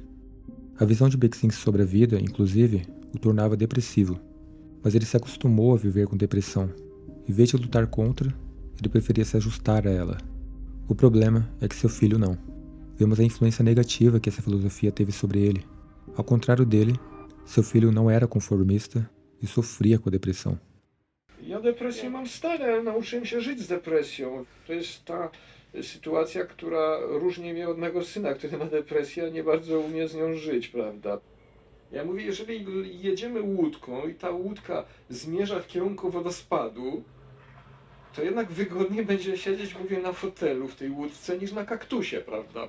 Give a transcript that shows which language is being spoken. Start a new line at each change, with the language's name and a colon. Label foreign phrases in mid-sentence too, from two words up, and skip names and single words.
Portuguese: A visão de Beksinski sobre a vida, inclusive, o tornava depressivo, mas ele se acostumou a viver com depressão. Em vez de lutar contra, ele preferia se ajustar a ela. O problema é que seu filho não. Vemos a influência negativa que essa filosofia teve sobre ele. Ao contrário dele, seu filho não era conformista i sofria com a depressão.
Polish: Ja depresję mam stale, ale nauczyłem się żyć z depresją. To jest ta sytuacja, która różni mnie od mego syna, który ma depresję, a nie bardzo umie z nią żyć, prawda? Ja mówię, jeżeli jedziemy łódką i ta łódka zmierza w kierunku wodospadu, to jednak wygodniej będzie siedzieć, mówię, na fotelu w tej łódce niż na kaktusie, prawda?